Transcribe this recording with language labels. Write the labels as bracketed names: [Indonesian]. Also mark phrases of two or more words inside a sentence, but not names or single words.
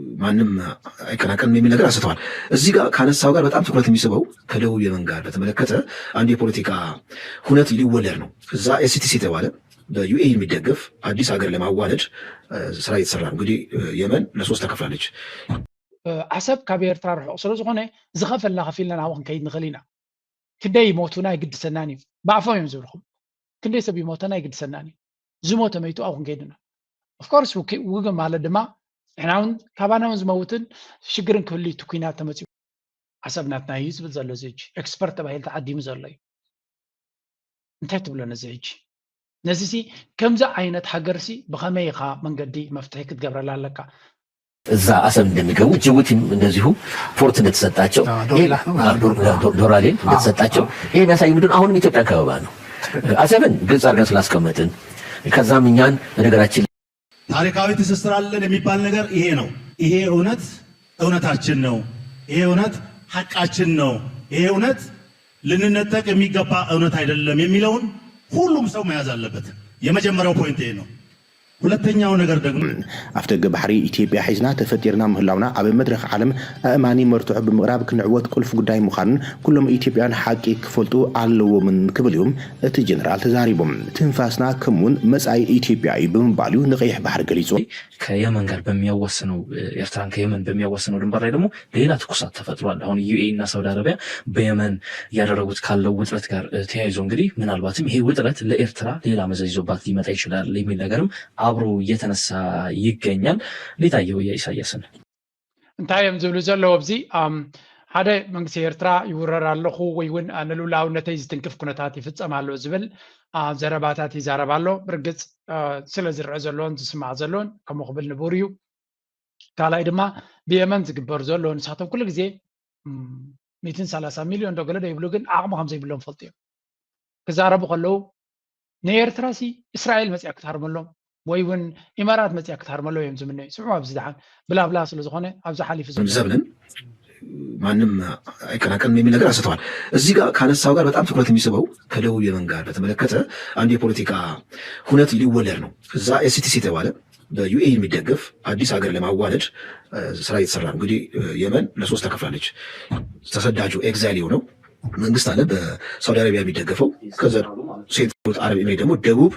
[Amharic] ማንም አይከናከንም የሚል ነገር አንስተዋል። እዚህ ጋር ካነሳው ጋር በጣም ትኩረት የሚስበው ከደቡብ የመን ጋር በተመለከተ አንድ የፖለቲካ ሁነት ሊወለድ ነው። እዛ ኤስቲሲ የተባለ በዩኤኢ የሚደገፍ አዲስ ሀገር ለማዋለድ ስራ እየተሰራ ነው። እንግዲህ የመን ለሶስት ተከፍላለች። [Tigrinya] ዓሰብ ካብ ኤርትራ ርሑቕ ስለ ዝኾነ ዝኸፈልና ከፊልና ናብኡ ክንከይድ ንኽእል ኢና። ክንደይ ይሞቱና ይግድሰናን እዩ ብኣፎም እዮም ዝብልኩም ክንደይ ሰብ ይሞተና ይግድሰናን እዩ ዝሞተ መይቱ ኣብኡ ክንከይድ ኢና [English] of course [Tigrinya] ውግን ማለት ድማ ንሕና እውን ካባና እውን ዝመውትን ሽግርን ክህሉ እቲ ኩናት ተመፂኡ ዓሰብ ናትና እዩ ዝብል ዘሎ እዚ ሕጂ ኤክስፐርት ተባሂሉ ተዓዲሙ ዘሎ እዩ እንታይ ትብሎ ነዚ ሕጂ ነዚ ሲ ከምዚ ዓይነት ሃገርሲ ብኸመይ ኢኻ መንገዲ መፍትሒ ክትገብረላ ኣለካ [Amharic] እዛ ዓሰብ እንደሚገቡ ጅቡቲም እንደዚሁ ፖርት እንደተሰጣቸው ዶራሌ እንደተሰጣቸው ይሄ የሚያሳይ ምንድን አሁንም ኢትዮጵያ ከበባ ነው። ዓሰብን ግልጽ አድርገን ስላስቀመጥን ከዛም እኛን በነገራችን ታሪካዊ ትስስር አለን የሚባል ነገር ይሄ ነው። ይሄ እውነት እውነታችን ነው። ይሄ እውነት ሐቃችን ነው። ይሄ እውነት ልንነጠቅ የሚገባ እውነት አይደለም የሚለውን ሁሉም ሰው መያዝ አለበት። የመጀመሪያው ፖይንት ይሄ ነው። ሁለተኛው ነገር ደግሞ [Tigrinya] አፍደገ ባህሪ ኢትዮጵያ ሒዝና ተፈጢርና ምህላውና ኣብ መድረኽ ዓለም ኣእማኒ መርትዑ ብምቕራብ ክንዕወት ቁልፍ ጉዳይ ምዃንን ኩሎም ኢትዮጵያውያን ሓቂ ክፈልጡ ኣለዎምን ክብል እዮም እቲ ጀነራል ተዛሪቦም ትንፋስና ከምውን መጻኢ ኢትዮጵያ እዩ ብምባሉ ንቀይሕ ባህር ገሊጹ [Amharic] ከየመን ጋር በሚያወስነው ኤርትራን ከየመን በሚያወስነው ድንበር ላይ ደግሞ ሌላ ትኩሳት ተፈጥሯል። አሁን ዩኤኢ እና ሳውዲ አረቢያ በየመን ያደረጉት ካለው ውጥረት ጋር ተያይዞ እንግዲህ ምናልባትም ይሄ ውጥረት ለኤርትራ ሌላ መዘዝ ይዞባት ሊመጣ ይችላል የሚል ነገርም አብሮ እየተነሳ ይገኛል። ሌታየው የኢሳያስን [Tigrinya] እንታይ እዮም ዝብሉ ዘለዉ ኣብዚ ሓደ መንግስቲ ኤርትራ ይውረር ኣለኹ ወይ እውን ንሉላውነተይ ዝትንክፍ ኩነታት ይፍፀም ኣሎ ዝብል ዘረባታት ይዛረብ ኣሎ። ብርግፅ ስለ ዝርአ ዘለዎን ዝስማዕ ዘለዎን ከምኡ ክብል ንቡር እዩ። ካልኣይ ድማ ብየመን ዝግበር ዘሎ ንሳቶም ኩሉ ግዜ 130 ሚልዮን ዶገለ ዶ ይብሉ ግን ዓቕሚ ከምዘይብሎም ፈልጡ እዮም ክዛረቡ ከለዉ ንኤርትራ ሲ እስራኤል መፅያ ክትሃርመሎም ወይ እውን ኢማራት መፅያ ክትሃርመሎም እዮም ዝምነ ስምዑ ኣብዚ ድሓን ብላብላ ስለ ዝኾነ ኣብዚ ሓሊፉ [Amharic] ዘብለን ማንም አይከናከንም የሚል ነገር አንስተዋል። እዚህ ጋር ካነሳው ጋር በጣም ትኩረት የሚስበው ከደቡብ የመን ጋር በተመለከተ አንድ የፖለቲካ ሁነት ሊወለድ ነው። እዛ ኤስቲሲ የተባለ በዩኤኢ የሚደገፍ አዲስ ሀገር ለማዋለድ ስራ እየተሰራ ነው። እንግዲህ የመን ለሶስት ተከፍላለች። ተሰዳጁ ኤግዛይል የሆነው መንግስት አለ በሳውዲ አረቢያ የሚደገፈው ከዛ ሴት አረብ ኤሚሬት ደግሞ ደቡብ